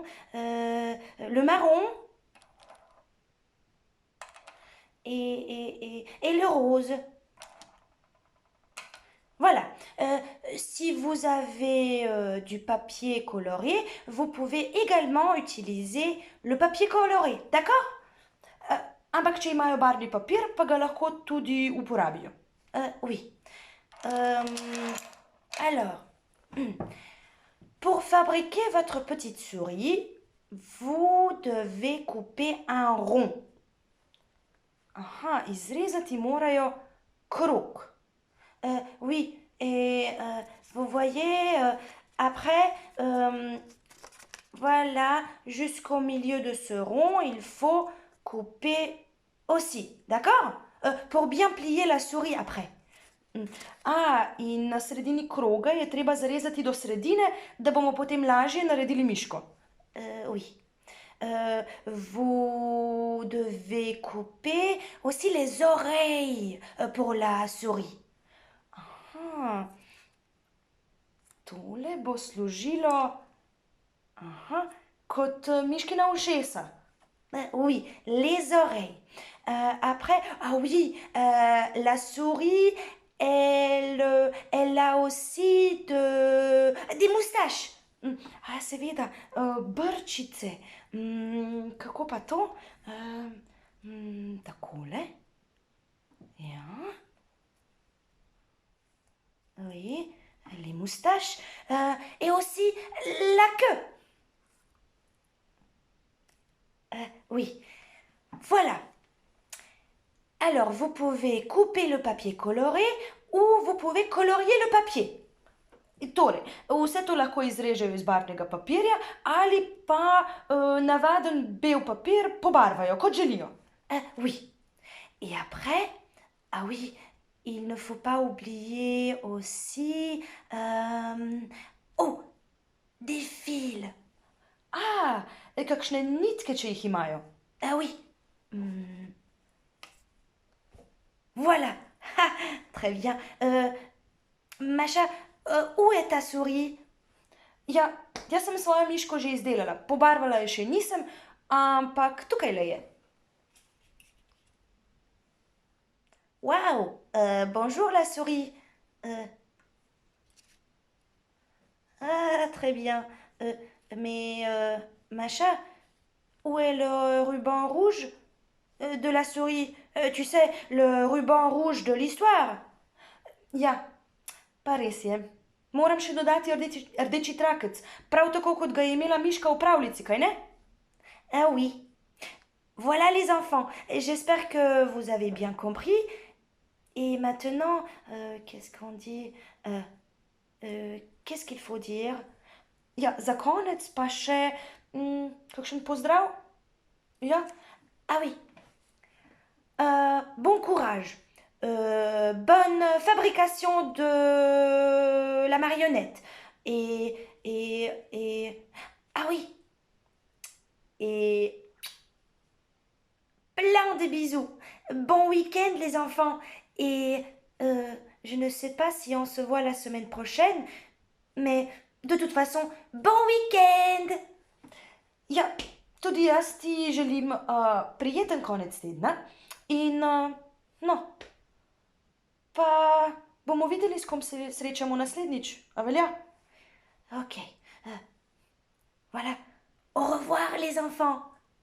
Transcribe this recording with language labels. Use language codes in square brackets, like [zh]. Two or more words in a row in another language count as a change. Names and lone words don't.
[fr] Le marron. Et le rose. Voilà. Si vous avez du papier coloré, vous pouvez également utiliser le papier coloré. D'accord? [sl] Ampak, če imajo barvni papir, pa ga lahko tudi uporabijo. [fr] Oui. Alors, pour fabriquer votre petite souris, vous devez couper un rond. [sl] Aha, izrezati morajo krog. [fr] Oui, et vous voyez, après, voilà, jusqu'au milieu de ce rond, il faut couper aussi, d'accord? Pour bien plier la souris après. [sl] A, in na sredini kroga je treba zarezati do sredine, da bomo potem lažje naredili miško. [fr] Oui. Vous devez couper aussi les oreilles pour la souris. [sl] Aha. Tole bo služilo kot miškina ušesa. [fr] Oui, les oreilles. Après, ah oui, la souris, elle a aussi des moustaches. [sl] A, seveda, brčice. Kako pa to? Takole. Ja. [fr] Oui, les moustaches. Et aussi la queue. Oui, voilà. Alors, vous pouvez couper le papier coloré ou vous pouvez colorier le papier. [sl] Torej, vse to lahko izrežejo iz barvnega papirja ali pa navaden bel papir pobarvajo, kot želijo. [fr] Oui. Et après, ah oui, il ne faut pas oublier aussi... oh, des fils. [sl] A, kakšne nitke, če jih imajo. [fr] Ah oui. Voilà. Ah, très bien. Macha, où est ta souris? [sl] Ja, jaz sem svojo miško že izdelala. Pobarvala je še nisem, ampak tukaj le je. [fr] Waouh, bonjour la souris. Ah, très bien. Mais, Macha, où est le ruban rouge de la souris? Tu sais, le ruban rouge de l'histoire. [sl] Ja, pa res je. Moram še dodati rdeči trakec, prav tako kot ga je imela Miška v pravljici, kaj ne? [fr] Ah oui. Voilà les enfants. J'espère que vous avez bien compris. Et maintenant, qu'est-ce qu'on dit qu'est-ce qu'il faut dire? [sl] Ja, za konec pa še kakšen pozdrav? Ja, [fr] Ah oui. Bon courage. Bonne fabrication de la marionnette. Ah oui. Et plein de bisous. Bon week-end les enfants. Et je ne sais pas si on se voit la semaine prochaine, mais de toute façon, bon week-end. [sl] ja, tudi jaz ti želim prijeten konec tedna in no, pa bomo videli, s kom se srečamo naslednjič, a velja? [fr] Ok. Voilà. Au revoir les enfants.